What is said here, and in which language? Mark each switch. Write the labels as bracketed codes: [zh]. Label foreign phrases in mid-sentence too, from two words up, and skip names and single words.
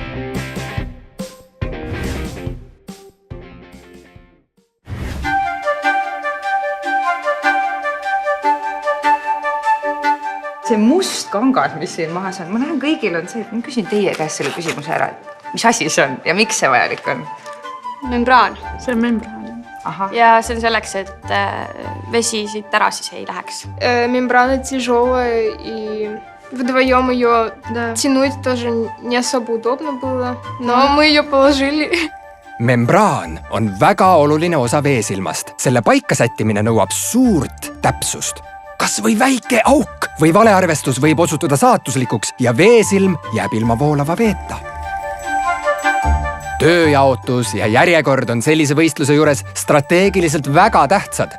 [et] See must kangas, mis siin mahas on, ma näen kõigil on see, et ma küsin teie käest selle küsimuse ära, et mis asi see on ja miks see vajalik on? Membraan. See on membraan. Aha. Ja see on selleks, et vesi siit ära siis ei läheks. [ru] Мембрана тяжелая, и вдвоем ее тянуть тоже не особо удобно было, но мы ее положили. [et] Membraan on väga oluline osa veesilmast. Selle paika sättimine nõuab suurt täpsust. kas või väike auk või valearvestus võib osutuda saatuslikuks ja veesilm jääb ilma voolava veeta. Tööjaotus ja järjekord on sellise võistluse juures strateegiliselt väga tähtsad.